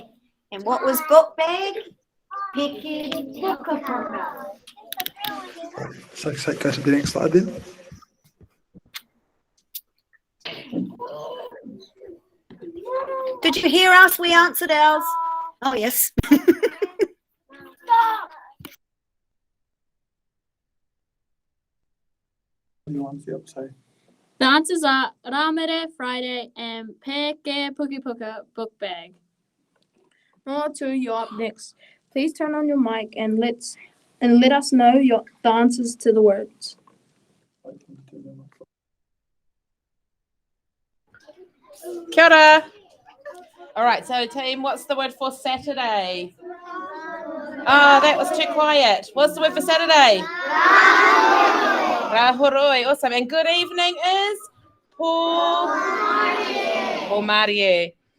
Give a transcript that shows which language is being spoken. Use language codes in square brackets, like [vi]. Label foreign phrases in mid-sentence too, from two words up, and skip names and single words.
[en] And what was book bag? [mi] Piki puka. [en] So go to the next slide then. Did you hear us? We answered ours. Oh, yes. The answers are Rāmere, Friday, and [mi] Peke Puki Puka, [en] book bag. Moa 2, you're up next. Please turn on your mic and let us know the answers to the words. Kia ora. All right, so team, what's the word for Saturday? Oh, that was too quiet. What's the word for Saturday? Rahoroi. Awesome. And good evening is [mi] Po Marie.